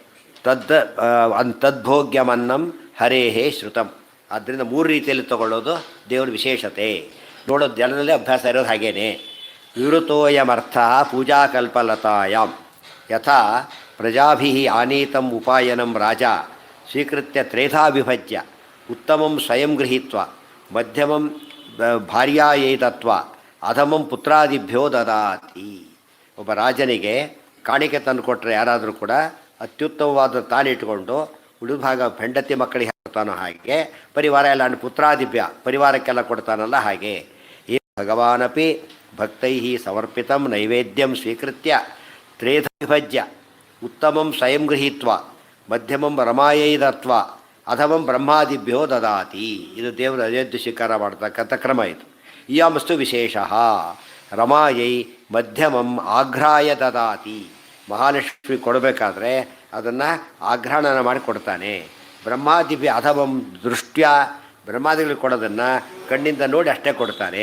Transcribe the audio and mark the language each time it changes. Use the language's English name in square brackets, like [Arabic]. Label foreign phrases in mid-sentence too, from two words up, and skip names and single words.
[Sanskrit] ತದ್ಭೋಗ್ಯಮನ್ನಂ ಹರೇಹೇ ಶ್ರುತಂ. [Kannada] ಆದ್ದರಿಂದ ಮೂರು ರೀತಿಯಲ್ಲಿ ತಗೊಳ್ಳೋದು ದೇವರ ವಿಶೇಷತೆ. ನೋಡೋದು ಜನರಲ್ಲೇ ಅಭ್ಯಾಸ ಇರೋದು ಹಾಗೇನೆ. [Sanskrit] ವಿವೃತೋಯಮರ್ಥ ಪೂಜಾಕಲ್ಪಲತಾಯಾಮ್ ಯಥಾ ಪ್ರಜಾಭಿ ಆನೀತಂ ಉಪಾಯನಂ ರಾಜ ಸ್ವೀಕೃತ್ಯ ತ್ರೇಧಾ ವಿಭಜ್ಯ ಉತ್ತಮಂ ಸ್ವಯಂ ಗೃಹೀತ್ವ ಮಧ್ಯಮಂ ಭಾರ್ಯಾಯೈ ದತ್ವಾ ಅಧಮಂ ಪುತ್ರಾದಿಭ್ಯೋ ದದಾತಿ. [Kannada] ಒಬ್ಬ ರಾಜನಿಗೆ ಕಾಣಿಕೆ ತಂದು ಕೊಟ್ಟರೆ ಯಾರಾದರೂ ಕೂಡ ಅತ್ಯುತ್ತಮವಾದ ತಾನಿಟ್ಕೊಂಡು ಉಳಿದ ಭಾಗ ಹೆಂಡತಿ ಮಕ್ಕಳಿಗೆ ಕೊಡ್ತಾನೋ ಹಾಗೆ ಪರಿವಾರ ಎಲ್ಲ ಪುತ್ರಾದಿಭ್ಯ ಪರಿವಾರಕ್ಕೆಲ್ಲ ಕೊಡ್ತಾನಲ್ಲ ಹಾಗೆ. [Sanskrit] ಈ ಭಗವಾನಪಿ ಭಕ್ತೈ ಸಮರ್ಪಿತಂ ನೈವೇದ್ಯಂ ಸ್ವೀಕೃತ್ಯ ತ್ರೇಧ ವಿಭಜ್ಯ ಉತ್ತಮಂ ಸ್ವಯಂ ಗೃಹೀತ್ವ ಮಧ್ಯಮಂ ರಮಾಯೈ ದತ್ವ ಅಧಮಂ ಬ್ರಹ್ಮಾದಿಭ್ಯೋ ದದಾತಿ. [Kannada] ಇದು ದೇವರ ನೈವೇದ್ಯ ಸ್ವೀಕಾರ ಮಾಡ್ತಕ್ಕಂಥ ಕ್ರಮ ಇದು. [Sanskrit] ಇಯಮಸ್ತು ವಿಶೇಷ. ರಮಾಯೈ ಮಧ್ಯಮಂ ಆಘ್ರಾಯ ದದಾತಿ. [Kannada] ಮಹಾಲಕ್ಷ್ಮಿ ಕೊಡಬೇಕಾದ್ರೆ ಅದನ್ನು ಆಘ್ರಾಣನ ಮಾಡಿ ಕೊಡ್ತಾನೆ. [Sanskrit] ಬ್ರಹ್ಮಾದಿಭ್ಯ ಅಧಮಂ ದೃಷ್ಟ್ಯ, [Kannada] ಬ್ರಹ್ಮಾದಿಗಳಿಗೆ ಕೊಡೋದನ್ನು ಕಣ್ಣಿಂದ ನೋಡಿ ಅಷ್ಟೇ ಕೊಡ್ತಾನೆ.